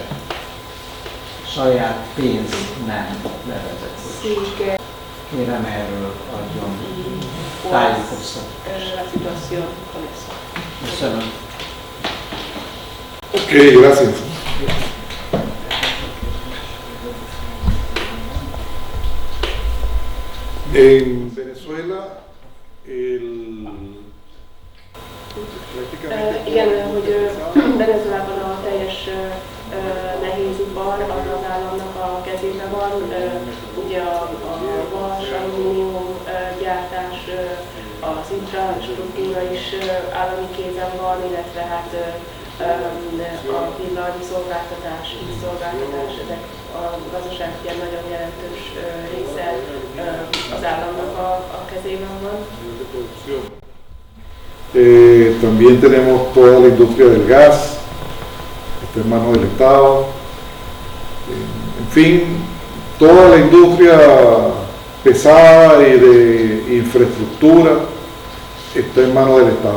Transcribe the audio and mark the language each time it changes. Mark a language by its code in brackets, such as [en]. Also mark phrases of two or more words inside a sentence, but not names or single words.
[hu] Saját pénz nem bevezetése. Kérem, erről adjon tájékoztatást. Köszönöm. [es] Ok, gracias. En Venezuela, [hu] Igen, hogy Venezuelában a teljes nehézipar az államnak a kezében van. Ugye a vas, alumínium gyártás, az infrastruktúra is állami kézen van, illetve hát a villany szolgáltatás, vízszolgáltatás, ezek a gazdaság ilyen nagyon jelentős része az államnak a kezében van. [es] También tenemos toda la industria del gas, está en manos del Estado. En fin, toda la industria pesada y de infraestructura está en manos del Estado.